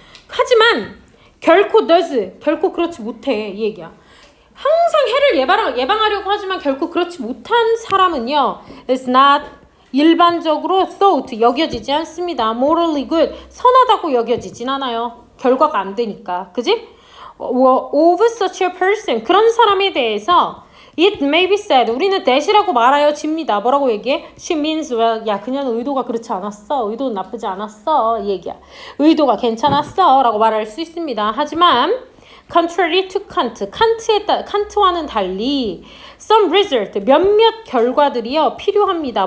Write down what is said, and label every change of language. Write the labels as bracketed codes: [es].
[ko] 하지만 결코 does, 결코 그렇지 못해. 이 얘기야. 항상 해를 예방하려고 하지만 결코 그렇지 못한 사람은요. [en] is not [ko] 일반적으로 [en] thought [ko] 여겨지지 않습니다. [en] morally good [ko] 선하다고 여겨지진 않아요. 결과가 안 되니까. 그지? [en] of such a person [ko] 그런 사람에 대해서 [en] it may be said [ko] 우리는 that이라고 말하여집니다. 뭐라고 얘기해? [en] she means well [ko] 야 그녀는 의도가 그렇지 않았어. 의도는 나쁘지 않았어. 이 얘기야. 의도가 괜찮았어 라고 말할 수 있습니다. 하지만 [en] contrary to Kant, [ko] 칸트와는 달리 [en] some result, [ko] 몇몇 결과들이요 필요합니다.